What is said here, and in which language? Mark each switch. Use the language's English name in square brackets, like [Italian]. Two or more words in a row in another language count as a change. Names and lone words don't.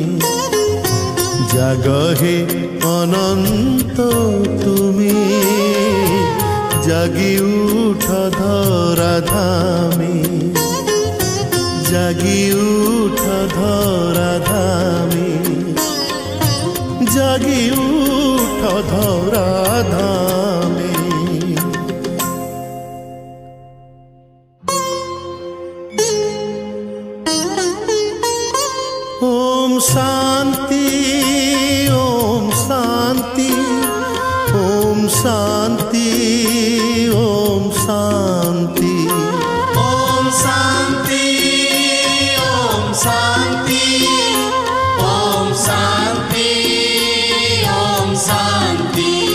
[Bangla] জাগহে অনন্ত তুমি জাগি উঠ ধরা ধামে জাগি উঠ ধরা ধামে জাগি উঠ ধরা ধামে। [Sanskrit] शांति ओम शांति ओम शांति ओम शांति ओम शांति ओम शांति ओम शांति ओम शांति